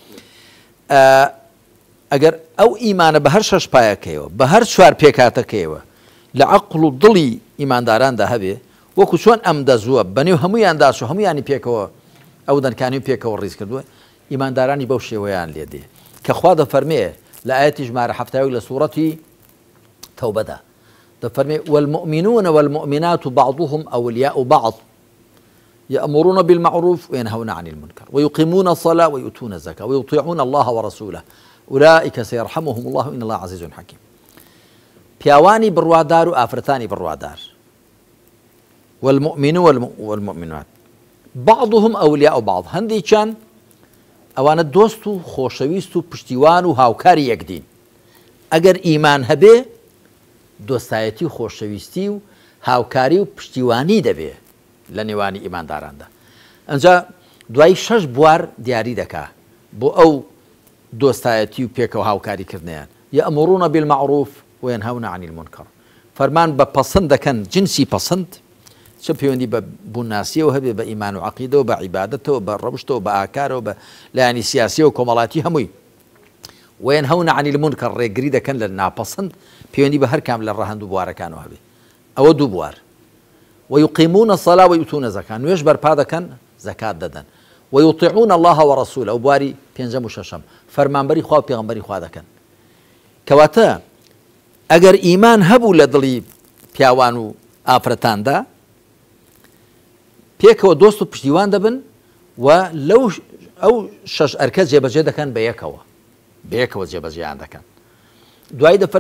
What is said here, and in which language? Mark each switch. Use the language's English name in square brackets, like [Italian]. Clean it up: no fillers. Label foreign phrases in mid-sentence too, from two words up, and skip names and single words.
[Central Kurdish] ئەگەر ئەو ئیمانە بە هەر شەش پایەکەیەوە بە هەر چوار پێکاتەکەیەوە لە عەقڵ و دڵی ئیمانداراندا هەبێ وەکو چۆن ئەم دەزووە بەنێو هەموویانداش و هەمویانی پێکەوە ئەو دەنکانی پێکەوە ڕیز کردووە ئیماندارانی بەو شێوەیان لێ دێ کە خوا دەفەرمێ لە ئاەتی ژمارە 70 لە سوورەتی تەوبەدا دەفەرمێ [Arabic] والمؤمنون والمؤمنات بعضهم أولياء بعض يأمرون بالمعروف وينهون عن المنكر ويقيمون الصلاة ويؤتون الزكاة ويطيعون الله ورسوله أولئك سيرحمهم الله إن الله عزيز حكيم [Central Kurdish] پیاوانی بڕوادار و ئافرەتانی بڕوادار [Arabic] والمؤمنون والمؤمنات بعضهم أولياء بعض [Central Kurdish] هەندێکیان ئەوانە دۆست و خۆشەویست و پشتیوان و هاوکاری یەکدین ئەگەر ئیمان هەبێ دۆستایەتی و خۆشەویستی و هاوکاری و پشتیوانی دەبێ لە نێوانی ئیمانداراندا ئەنجا دوای شەش بوار دیاری دەکا بۆ ئەو دۆستایەتی و پێکەوە هاوکاریکردنیان [Arabic] یەأمرون بالمعروف وينهون عن المنكر [Central Kurdish] فەرمان بە پەسەند دەکەن جنسی پەسەند چ پەیوەندی بە بووناسیەوە هەبێ بە ئیمان و عەقیدەوە بە عیبادەتەوە بە ڕەوشتەوە بە ئاکارەوە بە لایەنی سیاسی و کۆمەڵاتی هەمووی [Arabic] وينهون عن المنكر [Central Kurdish] ڕێگری دەکەن لە ناپەسەند پەیوەندی بە هەر کام لە ڕەهەند و بوارەکانەوە هەبێ ئەوە دوو بوار [Arabic] ويقيمون الصلاة ويؤتون الزكاة [Central Kurdish] نوێژ بەرپا دەکەن زەکات دەدەن [Arabic] ويطيعون الله ورسوله [Central Kurdish] ئەو بواری پێنجەم و شەشەم فەرمانبەری خوا و پێغەمبەری خوا دەکەن کەواتە ئەگەر ئیمان هەبوو لە دڵی پیاوان و ئافرەتاندا پێکەوە دۆست و پشتیوان دەبن و لەو ئەو شەش ئەرکە جێبەجێ دەکەن بەیەکەوە جێبەجێیان دەکەن دوای دەفەرمێ